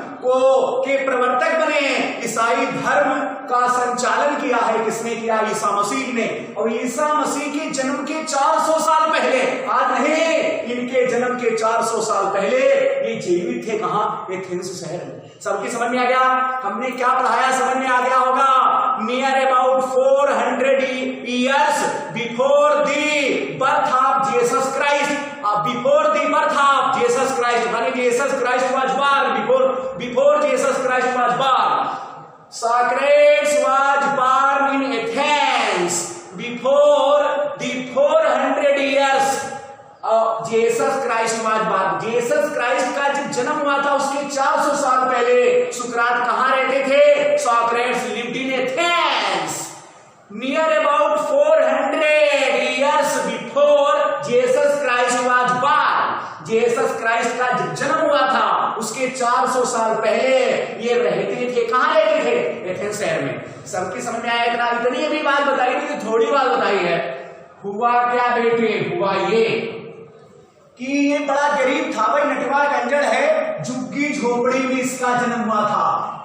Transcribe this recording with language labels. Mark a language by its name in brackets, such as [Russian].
[Hindi] को के प्रवर्तक बने। ईसाई धर्म का संचालन किया है किसने किया? ईसा मसीह ने। और ईसा मसीह के जन्म के 400 साल पहले, आज नहीं, इनके जन्म के 400 साल पहले ये जीवित थे। कहां? एथेंस शहर में। सबकी समझ में आ गया? हमने क्या पढ़ाया समझ में आ गया होगा। [English] near about 400 years before the birth of Jesus Christ, before the birth of Jesus Christ, [Hindi] माने [English] Jesus Christ was born, before Jesus Christ was born, Socrates was born in Athens before the 400 years Jesus Christ was born। [Hindi] Jesus Christ का जब जन्म हुआ था उसके 400 साल पहले सुकरात कहां रहते थे? [English] Socrates lived in Athens near about 400 years before Jesus Christ was born। [Hindi] Jesus Christ का जब जन्म हुआ था उसके 400 साल पहले ये रहते थे। कहां रहते थे? एथेंस शहर में। सबकी समझ में आया? इतनी अभी बात बताई थी तो थोड़ी बात बताई है। हुआ क्या बेटे? हुआ ये कि ये बड़ा गरीब था भाई, नटवा कंजड़ है, झुग्गी झोपड़ी में इसका जन्म हुआ था।